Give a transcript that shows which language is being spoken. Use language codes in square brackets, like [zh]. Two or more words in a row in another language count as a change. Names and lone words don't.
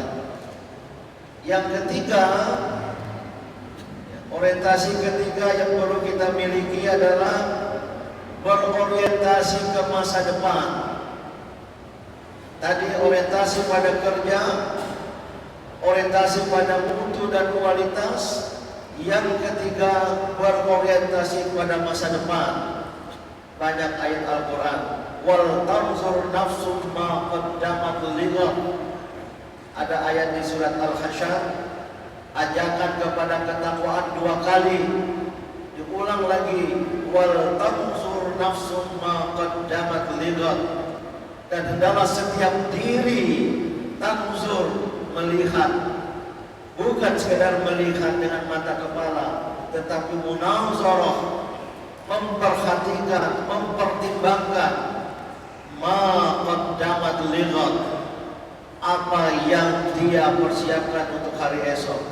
[id] Yang ketiga, orientasi ketiga yang perlu kita miliki adalah berorientasi ke masa depan. Tadi orientasi pada kerja, orientasi pada mutu dan kualitas. Yang ketiga, berorientasi pada masa depan. Banyak ayat Al-Quran. [ar] ولتنظر نفس ما قدمت لغد. [id] Ada ayat di surat Al-Hasyr, ajakan kepada ketakwaan 2 kali. Diulang lagi, [ar] ولتنظر نفس ما قدمت لغد. [id] Dan hendaklah setiap diri tanzur, melihat, bukan sekedar melihat dengan mata kepala, tetapi munazarah, memperhatikan, mempertimbangkan [ar] ما قدمت لغد, [id] apa yang dia persiapkan untuk hari esok.